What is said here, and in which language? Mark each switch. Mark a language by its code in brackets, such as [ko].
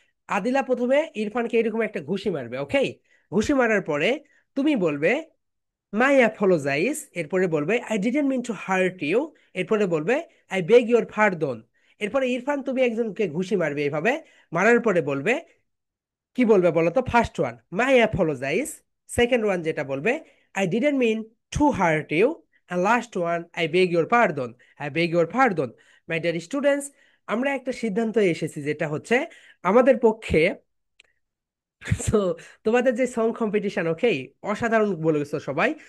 [bn] আদিলা প্রথমে ইরফানকে এরকম একটা ঘুষি মারবে। ওকে, ঘুষি মারার পরে তুমি বলবে মাই অ্যাপোলোজাইজ, এরপরে বলবে [en] I didn't mean to hurt you, [bn] এরপরে বলবে [en] I beg your pardon. [bn] এরপরে ইরফান তুমি একজনকে ঘুষি মারবে এইভাবে, মারার পরে বলবে, কি বলবে বলো তো, [en] first one my apologize, second one [bn] যেটা বলবে [en] I didn't mean to hurt you, and last one, I beg your pardon. I beg your pardon. My dear students, [bn] আমরা একটা সিদ্ধান্তে এসেছি, যেটা হচ্ছে আমাদের পক্ষে সো তোমাদের যে সং কম্পিটিশন, ওকে, অসাধারণ বলেছো সবাই।